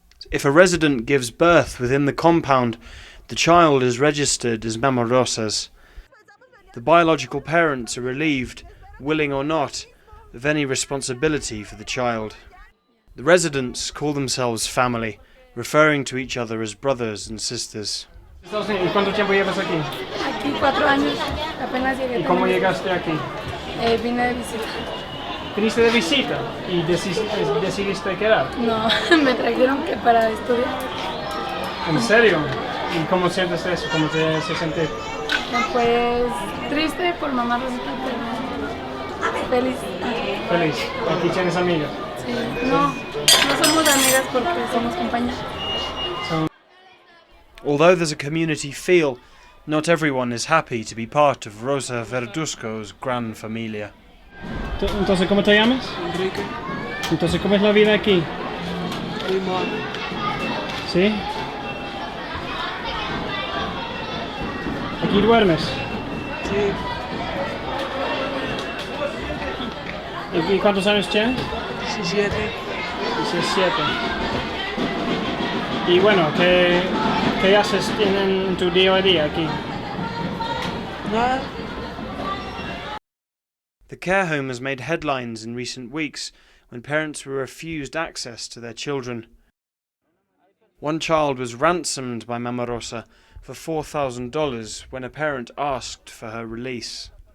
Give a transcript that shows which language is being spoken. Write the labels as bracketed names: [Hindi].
[English] If a resident gives birth within the compound, the child is registered as Mama Rosa's. The biological parents are relieved, willing or not, of any responsibility for the child. The residents call themselves family, referring to each other as brothers and sisters. [Spanish] ¿Cuánto tiempo llevas aquí? Aquí 4 años, apenas llegué. ¿Y cómo llegaste aquí? Vine de visita. ¿Viniste de visita y decidiste quedar? No, me trajeron que para estudiar. ¿En serio? ¿Y cómo sientes eso? ¿Cómo te hace sentir? Pues triste por mamá Rosita, pero feliz. Feliz. ¿Aquí tienes amigas? Sí, no somos amigas porque somos compañeras. [English] Although there's a community feel, not everyone is happy to be part of Rosa Verduzco's Gran Familia. [Spanish] Entonces, ¿cómo te llamas? Enrique. Entonces, ¿cómo es la vida aquí? Muy mal. ¿Sí? ¿Aquí duermes? Sí. ¿Y cuántos años tienes? 17. 17. Y bueno, ¿qué haces en tu día a día aquí? Nada. [English] The care home has made headlines in recent weeks when parents were refused access to their children. One child was ransomed by Mama Rosa for $4,000 when a parent asked for her release.